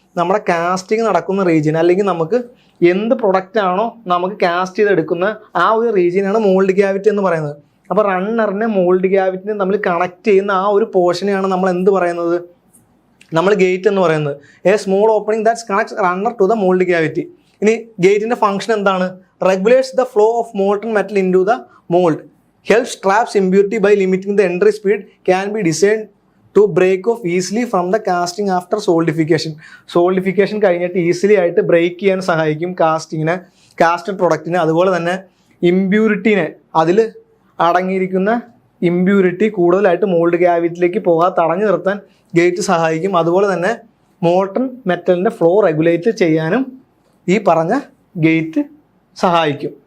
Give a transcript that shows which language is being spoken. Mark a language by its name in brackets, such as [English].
[Malayalam] നമ്മുടെ കാസ്റ്റിംഗ് നടക്കുന്ന റീജിയൻ, അല്ലെങ്കിൽ നമുക്ക് എന്ത് പ്രൊഡക്റ്റ് ആണോ നമുക്ക് കാസ്റ്റ് ചെയ്തെടുക്കുന്ന ആ ഒരു റീജിയനാണ് മോൾഡ് ക്യാവിറ്റി എന്ന് പറയുന്നത്. അപ്പോൾ റണ്ണറിനെ മോൾഡ് ക്യാവിറ്റിനെ തമ്മിൽ കണക്ട് ചെയ്യുന്ന ആ ഒരു പോർഷനെയാണ് നമ്മൾ എന്ത് പറയുന്നത്? നമ്മൾ ഗേറ്റ് എന്ന് പറയുന്നത്. [English] A small opening that connects runner to the mould cavity. [Malayalam] ഇനി ഗേറ്റിൻ്റെ ഫംഗ്ഷൻ എന്താണ്? [English] regulates the flow of molten metal into the mould, helps traps impurity by limiting the entry speed, can be designed to break off easily from the casting after solidification [Malayalam] കഴിഞ്ഞിട്ട് easily ആയിട്ട് break ചെയ്യാൻ സഹായിക്കും casted പ്രൊഡക്റ്റിനെ. അതുപോലെ തന്നെ ഇമ്പ്യൂരിറ്റീനെ, അതിൽ അടങ്ങിയിരിക്കുന്ന impurity കൂടുതലായിട്ട് mould ക്യാവിറ്റിയിലേക്ക് പോകാതെ തടഞ്ഞു നിർത്താൻ ഗേറ്റ് സഹായിക്കും. അതുപോലെ തന്നെ മോൾട്ടൺ മെറ്റലിൻ്റെ ഫ്ലോ റെഗുലേറ്റ് ചെയ്യാനും ഈ പറഞ്ഞ ഗേറ്റ് സഹായിക്കും.